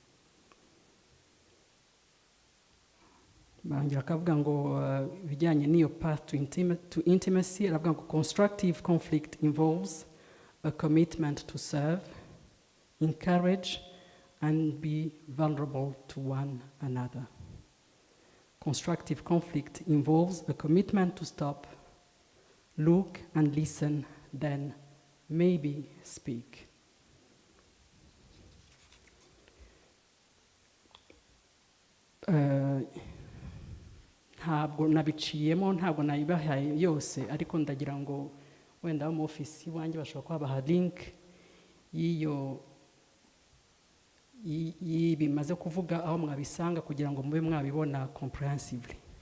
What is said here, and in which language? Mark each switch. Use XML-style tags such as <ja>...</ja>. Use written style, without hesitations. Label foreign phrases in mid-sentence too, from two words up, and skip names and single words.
<rw>Bangira akavuga ngo bijyanye n'iyo</rw> <en>path to intimacy,</en> <rw>aravuga ngo</rw> <en>constructive conflict involves a commitment to serve, encourage, and be vulnerable to one another. Constructive conflict involves a commitment to stop, look and listen, then maybe speak.</en> <rw>Ntabwo nabiciyemo, ntabwo nayibahaye yose, ariko ndagira ngo wenda mu office wanjye bashobora kubaha link bimaze kuvuga aho mwabisanga kugira ngo mube mwabibona comprehensively.</rw>